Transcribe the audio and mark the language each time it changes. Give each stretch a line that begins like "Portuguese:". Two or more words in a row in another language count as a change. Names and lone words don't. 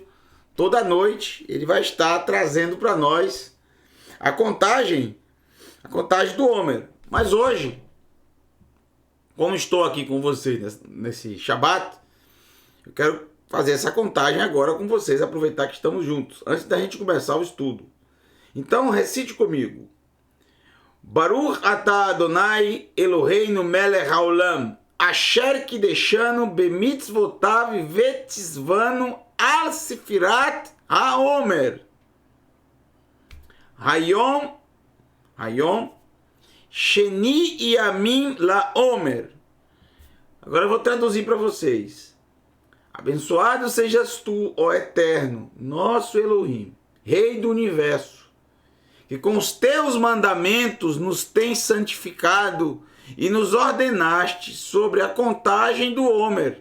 Portuguese: Toda noite ele vai estar trazendo para nós a contagem do Homer. Mas hoje, como estou aqui com vocês nesse Shabat, eu quero fazer essa contagem agora com vocês, aproveitar que estamos juntos, antes da gente começar o estudo. Então, recite comigo.
Hebrew: ברוך אתה ה' אלהינו מלך העולם אשר קדשנו במצותיו וצונו על ספירת העומר. היום שני ימים לעומר.
Portuguese: Agora eu vou traduzir para vocês. Abençoado sejas tu, ó Eterno, nosso Elohim, Rei do Universo, que com os teus mandamentos nos tens santificado e nos ordenaste sobre a contagem do Homer.